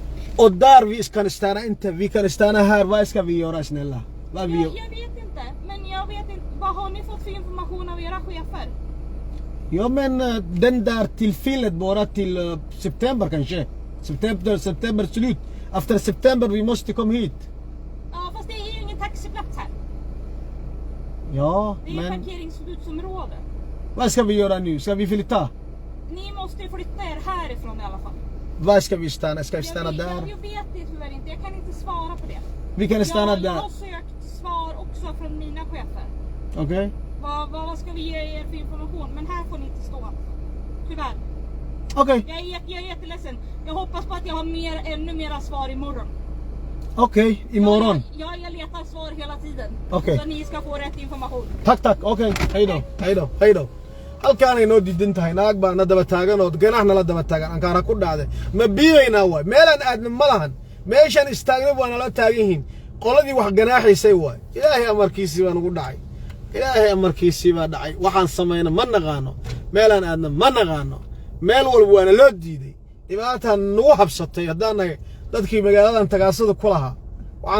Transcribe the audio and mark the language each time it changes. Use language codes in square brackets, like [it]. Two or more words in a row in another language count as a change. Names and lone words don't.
[sv] Och där vi kan stanna inte, vi kan stanna här. Vad ska vi göra snälla? Jag vet inte, men jag vet inte. Vad har ni fått för information av era chefer? Ja, men den där tillfället bara till september kanske. September slut. [en] After September we must come hit. [sv] Ja, fast det är ju ingen taxiplats här. Ja, Det är ju men parkeringsförbudsområde. vad ska vi göra nu? Ska vi flytta? Ni måste ju flytta er härifrån i alla fall. Var ska vi stanna? Ska vi stanna där? Jag vet det tyvärr inte. Jag kan inte svara på det. Vi kan stanna Jag där. har sökt svar också från mina chefer. Okej? Vad ska vi ge er för information? Men här får ni inte stå. Tyvärr. Okej. Jag är jätteledsen. Jag hoppas på att jag har ännu mera svar imorgon. Okej, imorgon. Jag letar svar hela tiden. Okej. Så ni ska få rätt information. Tack. Okej. Hej då. [so] halkaan ay noo diidan tahay naag baa na daba taagan oo ganaxna la daba taagan aan kaara ku dhacday ma biibayna way meelan aadna ma lahan meeshan istaagna waa nala taagan yihiin qoladii wax ganaaxaysay way ilaahay amarkiisii baa nagu dhacay ilaahay amarkiisii baa dhacay waxaan sameeyna ma naqaano meelan aadna ma naqaano meel walba waana loo diiday dhibaataan nagu habsatay haddaanahay dadkii magaaladan tagaasada ku lahaa waxaan